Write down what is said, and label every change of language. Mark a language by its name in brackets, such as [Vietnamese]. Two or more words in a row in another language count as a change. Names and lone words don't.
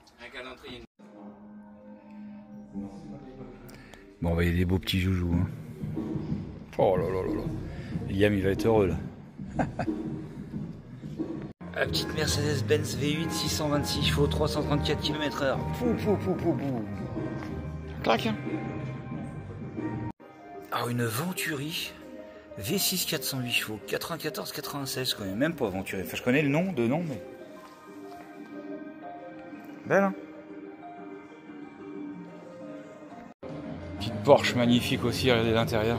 [French] Un calendrier. Bon, bah, il y a des beaux petits joujoux. Hein. Oh là là là là. Liam, il va être heureux là. La petite Mercedes-Benz V8 626 chevaux 334 km/h. Pou pou pou pou pou. Clac. Hein. Alors une Venturi V6 408 chevaux 94-96, je connais même pas Venturi. Enfin je connais le nom, mais... Belle hein. Petite Porsche magnifique aussi, regardez l'intérieur.